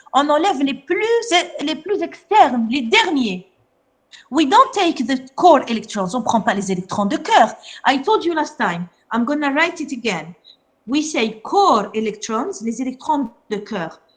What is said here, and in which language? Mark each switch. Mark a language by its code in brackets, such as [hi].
[fr] On enlève les plus externes, les derniers. [en] We don't take the core electrons. [fr] On prend pas les électrons de cœur. [en] I told you last time. I'm gonna write it again. We say core electrons, [fr] les électrons de cœur.